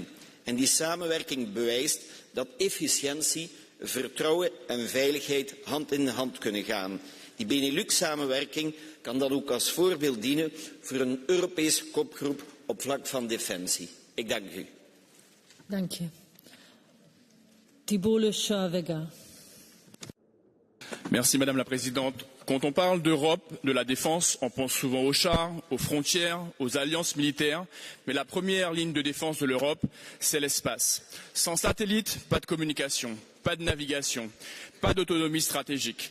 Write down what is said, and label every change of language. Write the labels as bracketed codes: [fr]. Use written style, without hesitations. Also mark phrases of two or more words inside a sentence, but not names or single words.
[nl] En die samenwerking bewijst dat efficiëntie, vertrouwen en veiligheid hand in hand kunnen gaan. Die Benelux-samenwerking kan dan ook als voorbeeld dienen voor een Europese kopgroep op vlak van defensie. Ik dank u. Dank je. Thibault Le Chavega. [fr] Merci Madame la Présidente. Quand on parle d'Europe, de la défense, on pense souvent aux chars, aux frontières, aux alliances militaires. Mais la première ligne de défense de l'Europe, c'est l'espace. Sans satellite, pas de communication, pas de navigation, pas d'autonomie stratégique.